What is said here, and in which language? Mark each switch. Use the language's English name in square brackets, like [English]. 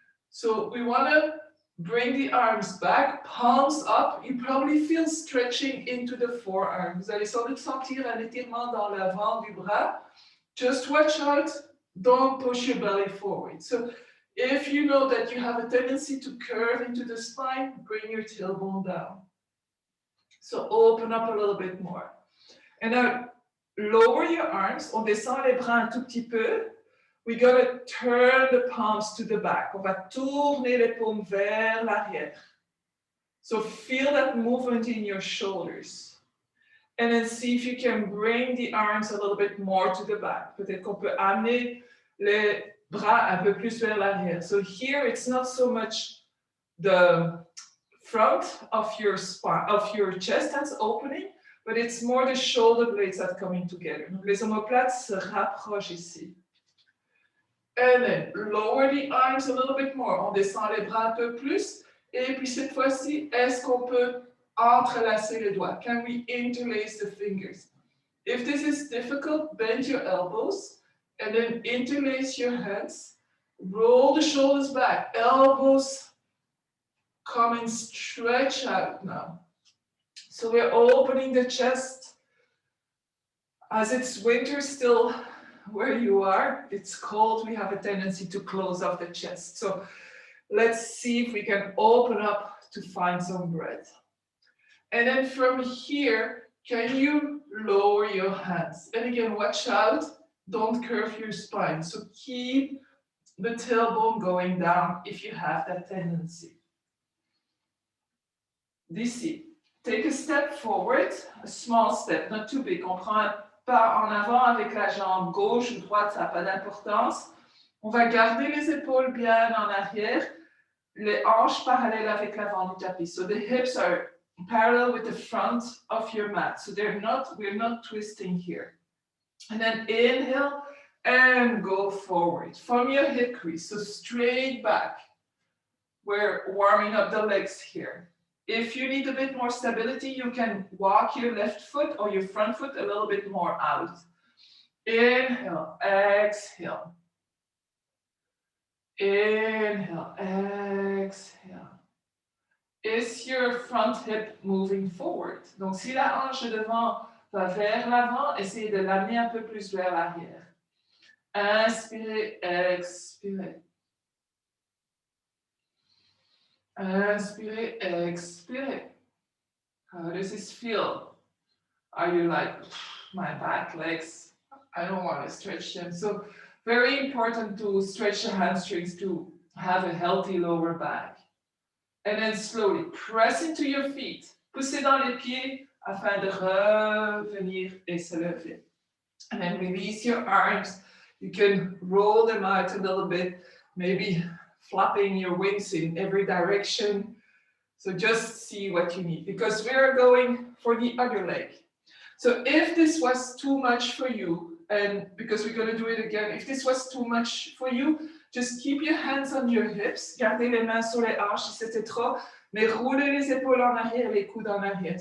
[English] So we want to bring the arms back, palms up. You probably feel stretching into the forearm. [French] Vous allez sans doute sentir un étirement dans l'avant du bras. [English] Just watch out, don't push your belly forward. So if you know that you have a tendency to curve into the spine, bring your tailbone down. So open up a little bit more. And now lower your arms. [French] On descend les bras un tout petit peu. [English] We gotta turn the palms to the back. [French] On va tourner les paumes vers l'arrière. [English] So feel that movement in your shoulders. And then see if you can bring the arms a little bit more to the back. [French] Peut-être qu'on peut amener les bras un peu plus vers l'arrière. [English] So here it's not so much the front of your spine, of your chest that's opening, but it's more the shoulder blades that are coming together. [French] Donc les omoplates se rapprochent ici. [English] And then lower the arms a little bit more. [French] On descend les bras un peu plus. Et puis cette fois-ci, est-ce qu'on peut entrelacer les doigts? [English] Can we interlace the fingers? If this is difficult, bend your elbows and then interlace your hands. Roll the shoulders back. Elbows come and stretch out now. So we're opening the chest. As it's winter still, where you are, it's cold, we have a tendency to close off the chest. So let's see if we can open up to find some breath. And then from here, can you lower your hands? And again, watch out, don't curve your spine. So keep the tailbone going down if you have that tendency. [French] D'ici, [English] take a step forward, a small step, not too big. [French] On prend un pas en avant avec la jambe gauche ou droite, ça n'a pas d'importance. On va garder les épaules bien en arrière, les hanches parallèles avec l'avant du tapis. [English] So the hips are parallel with the front of your mat. So we're not twisting here. And then inhale and go forward from your hip crease. So straight back. We're warming up the legs here. If you need a bit more stability, you can walk your left foot or your front foot a little bit more out. Inhale, exhale. Inhale, exhale. Is your front hip moving forward? [French] Donc, si la hanche de devant va vers l'avant, essayez de l'amener un peu plus vers l'arrière. Inspirez, expirez. Inspirez, expirez. [English] How does this feel? Are you like, my back, legs, I don't want to stretch them. So very important to stretch the hamstrings to have a healthy lower back. And then slowly press into your feet. [French] Poussez dans les pieds afin de revenir et se lever. [English] And then release your arms. You can roll them out a little bit, maybe flapping your wings in every direction. So just see what you need, because we're going for the other leg. So if this was too much for you, and because we're going to do it again, if this was too much for you, just keep your hands on your hips, [French] gardez les mains sur les hanches si c'était trop, mais roulez les épaules en arrière, [English] les coudes en arrière.